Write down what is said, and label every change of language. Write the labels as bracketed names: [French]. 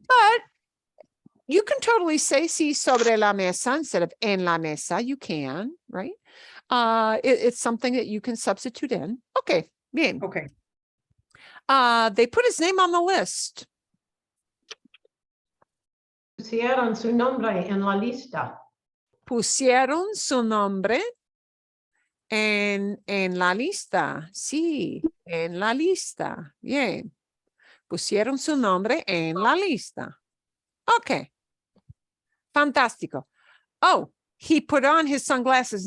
[English] But you can totally say sí [Spanish] sobre la mesa [English] instead of [Spanish] en la mesa. [English] You can, right? It's something that you can substitute in. Okay, bien. Okay. They put his name on the list. [Spanish] Pusieron su nombre en la lista. Pusieron su nombre en la lista. Sí, en la lista. Bien. Pusieron su nombre en la lista. Okay. Fantástico. [English] Oh, he put on his sunglasses.